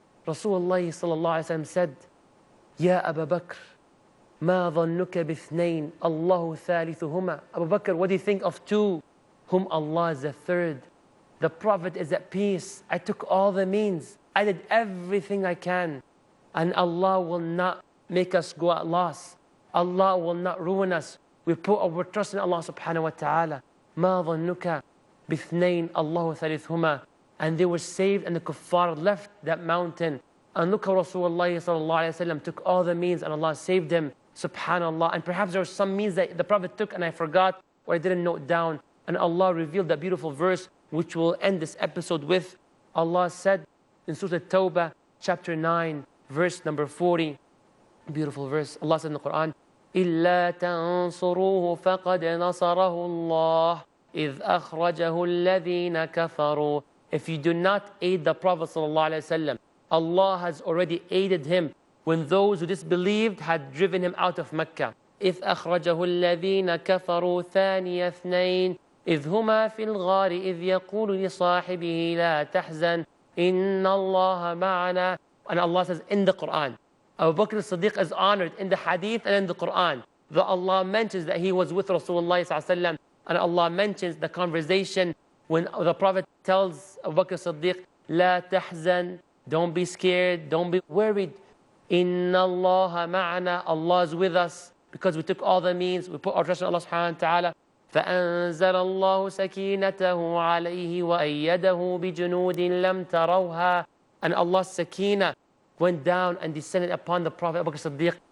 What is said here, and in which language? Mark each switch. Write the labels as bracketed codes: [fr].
[en] Rasulullah sallallahu alaihi wasallam said, Ya Abu Bakr, [ar] ما ظنك باثنين الله ثالثهما. [en] Abu Bakr, what do you think of two, whom Allah is the third? The Prophet is at peace. I took all the means. I did everything I can. And Allah will not make us go at loss. Allah will not ruin us. We put our trust in Allah subhanahu wa ta'ala. [ar] ما ظنك باثنين الله ثالثهما. [en] And they were saved, and the kuffar left that mountain. And look how Rasulullah sallallahu alayhi wa sallam took all the means, and Allah saved him. Subhanallah. And perhaps there were some means that the Prophet took and I forgot, or I didn't note down. And Allah revealed that beautiful verse, which we'll end this episode with. Allah said in Surah At-Tawbah, chapter 9, verse number 40. Beautiful verse. Allah said in the Quran, [ar] إِلَّا تَنصُرُوهُ فَقَدْ نَصَرَهُ اللَّهُ إِذْ أَخْرَجَهُ الَّذِينَ كَفَرُوا. [en] If you do not aid the Prophet sallallahu alaihi wasallam, Allah has already aided him when those who disbelieved had driven him out of Mecca. [ar] إِذْ أَخْرَجَهُ الَّذِينَ كَفَرُوا ثَانِيَ اثْنَيْنِ إِذْ هُمَا فِي الْغَارِ إِذْ يَقُولُ لِصَاحِبِهِ لَا تَحْزَنْ إِنَّ اللَّهَ مَعَنَا. [en] And Allah says in the Quran, Abu Bakr as-Siddiq is honored in the hadith and in the Quran. That Allah mentions that he was with Rasulullah sallallahu alaihi wasallam, and Allah mentions the conversation when the Prophet tells Abu Bakr as-Siddiq, [ar] La tahzan, [en] don't be scared, don't be worried. [ar] Inna Allah ma'ana, [en] Allah is with us, because we took all the means, we put our trust in Allah subhanahu wa ta'ala. [ar] فأنزل الله سكينته عليه وأيده بجنود لم تروها. [en] And Allah's sakina went down and descended upon the Prophet Abu Bakr as-Siddiq.